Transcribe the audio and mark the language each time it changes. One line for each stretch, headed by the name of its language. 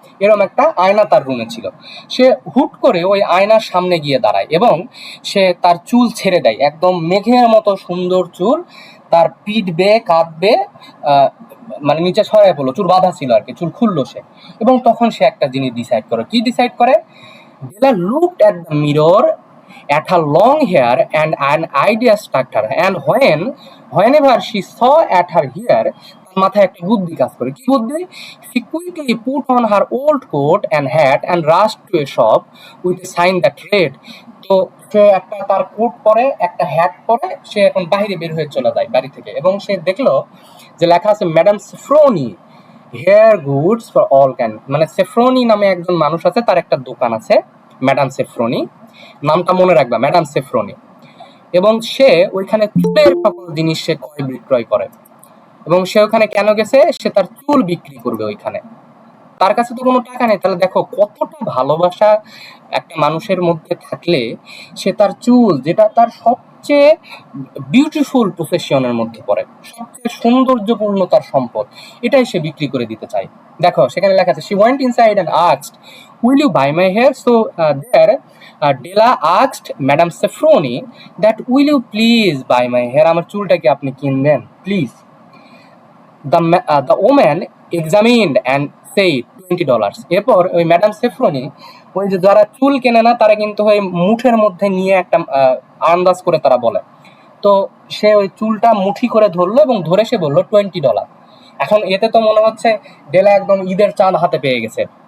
Bangla: এরকম একটা আয়না তার রুমে ছিল। সে হুট করে ওই আয়নার সামনে গিয়ে দাঁড়ায় এবং সে তার চুল ছেড়ে দেয়, একদম মেঘের মতো সুন্দর চুল, তার পিঠ বেয়ে কাঁধ বেয়ে মানে নিচে ছড়ায় পড়লো, চুল বাঁধা ছিল আর কি, চুল খুললো সে। এবং তখন সে একটা জিনিস ডিসাইড করে। কি ডিসাইড করে?
English: Della looked at the mirror, at her long hair, and an idea struck her. And whenever she saw at her hair,
Bangla: তার মাথায় একটা বুদ্ধি কাজ করে। কি বুদ্ধি?
English: She quickly put on her old coat and hat and rushed to a shop with a sign that read.
Bangla: তো সে একটা তার কোট পরে, একটা হ্যাট পরে, সে এখন বাইরে বের হয়ে চলে যায় বাড়ি থেকে, এবং সে দেখলো যে লেখা আছে
English: Madam Saffrony hair goods for all can.
Bangla: মানে সেফ্রোনি নামে একজন মানুষ আছে, তার একটা দোকান আছে, ম্যাডাম সেফ্রোনি, নামটা মনে রাখবা, ম্যাডাম সেফ্রোনি। এবং সে ওইখানে চুলের সকল জিনিস সে ক্রয় বিক্রয় করে। এবং সে ওখানে কেন গেছে? সে তার চুল বিক্রি করবে ওইখানে। তার কাছে তো কোনো টাকা নেই, তাহলে দেখো কতটা ভালোবাসা একটা মানুষের মধ্যে থাকলে সে তার চুল, যেটা তার সবচেয়ে বিউটিফুল প্রফেশনের মধ্যে পড়ে, সবচেয়ে সৌন্দর্যপূর্ণ তার সম্পদ, এটাই সে বিক্রি করে দিতে চায়। দেখো সেখানে লেখা আছে,
English: she went inside and asked, will you buy my hair? So there Della asked Madame Safroni that, will you please buy my hair?
Bangla: আমার চুলটা কি আপনি কিনবেন please?
English: The woman examined and said $20.
Bangla: এরপর ওই ম্যাডাম সেফ্রনি, ওই যে যারা চুল কেনে না তারা কিন্তু ওই মুঠের মধ্যে নিয়ে একটা আন্দাজ করে তারা বলে, তো সে ওই চুলটা মুঠি করে ধরলো এবং ধরে সে বললো $20। এখন এতে তো মনে হচ্ছে ডেলা একদম ঈদের চাঁদ হাতে পেয়ে গেছে।